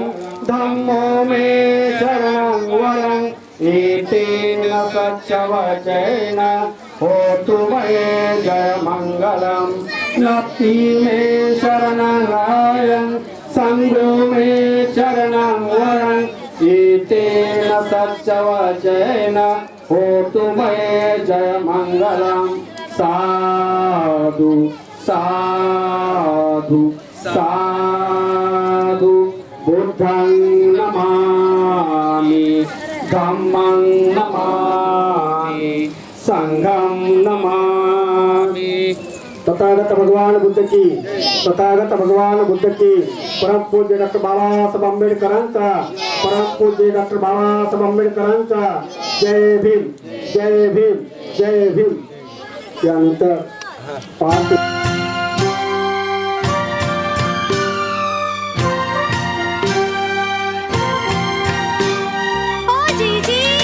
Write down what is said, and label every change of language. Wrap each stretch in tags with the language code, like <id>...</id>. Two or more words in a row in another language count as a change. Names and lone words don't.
<pi>धम्मो मे शरणं वरं एतेन सच्चवचेन होतु मे जयमङ्गलं नप्ति मे शरणं वरं सङ्गो मे शरणं वरं एतेन सच्चवचेन होतु मे जयमङ्गलं साधु साधु साधु बुद्धं नमामि धम्मं नमामि संघं नमामि</pi> <hi>तथागत भगवान बुद्ध की तथागत भगवान बुद्ध की</hi> <mr>परम पूज्य डॉक्टर बाबासाहेब आंबेडकरांचा परम पूज्य डॉक्टर बाबासाहेब आंबेडकरांचा जय भीम जय भीम जय भीम त्यानंतर पाच ओ जीजी</mr>